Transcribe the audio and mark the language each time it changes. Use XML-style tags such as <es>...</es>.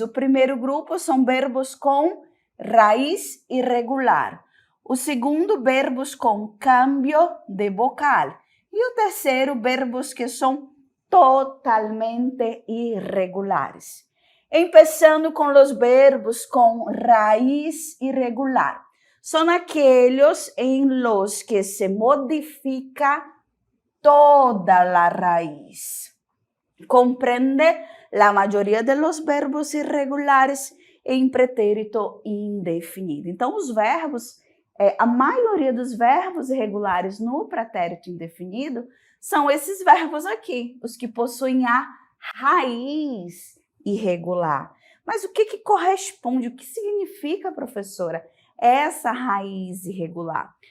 <pt>O primeiro grupo são verbos com raiz irregular. O segundo, verbos com câmbio de vocal. E o terceiro, verbos que são totalmente irregulares. Começando com os verbos com raiz irregular. São aqueles em</pt> <es>los que se modifica toda a raiz. Comprende la mayoría de los verbos irregulares</es> <pt>em pretérito indefinido. Então, os verbos, a maioria dos verbos irregulares no pretérito indefinido são esses verbos aqui, os que possuem a raiz irregular. Mas o que corresponde? O que significa, professora, essa raiz irregular?</pt>